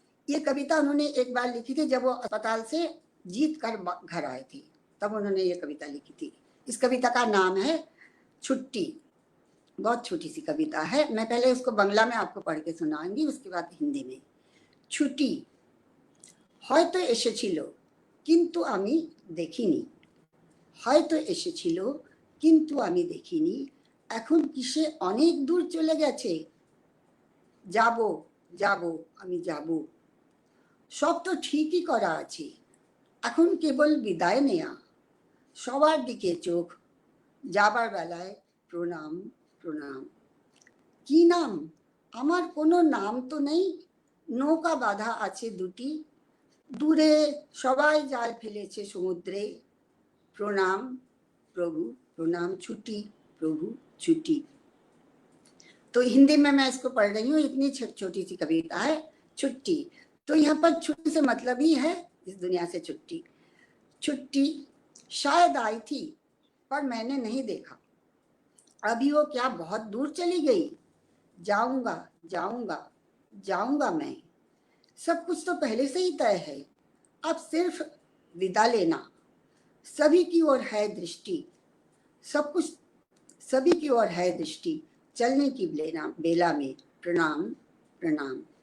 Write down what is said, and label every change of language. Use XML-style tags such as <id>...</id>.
<hi>ये कविता उन्होंने एक बार लिखी थी जब वो अस्पताल से जीत कर घर आए थे, तब उन्होंने ये कविता लिखी थी। इस कविता का नाम है छुट्टी। बहुत छोटी सी कविता है, मैं पहले उसको बांग्ला में आपको पढ़ के सुनाऊंगी, उसके बाद हिंदी में।</hi> <bn>छुट्टी হয়তো এসেছিল কিন্তু আমি দেখিনি, হয়তো এসেছিল কিন্তু আমি দেখিনি, এখন কিসে অনেক দূর চলে গেছে, যাব যাব আমি যাব, সব তো ঠিকই করা আছে, এখন কেবল বিদায় নেয়া, সবার দিকে চোখ, যাবার বেলায় প্রণাম প্রণাম। কি নাম? আমার কোনো নাম তো নেই, নৌকা বাঁধা আছে দুটি, দূরে সবাই জাল ফেলেছে সমুদ্রে, প্রণাম प्रभु प्रणाम, छुट्टी प्रभु छुट्टी।</bn> <hi>तो हिंदी में मैं इसको पढ़ रही हूँ, इतनी छोटी सी कविता है छुट्टी। तो यहाँ पर छुट्टी से मतलब ही है इस दुनिया से छुट्टी। छुट्टी शायद आई थी पर मैंने नहीं देखा, अभी वो क्या बहुत दूर चली गई, जाऊंगा जाऊंगा जाऊंगा मैं, सब कुछ तो पहले से ही तय है, अब सिर्फ विदा लेना, सभी की ओर है दृष्टि, सब कुछ सभी की ओर है दृष्टि, चलने की बेला में प्रणाम प्रणाम।</hi>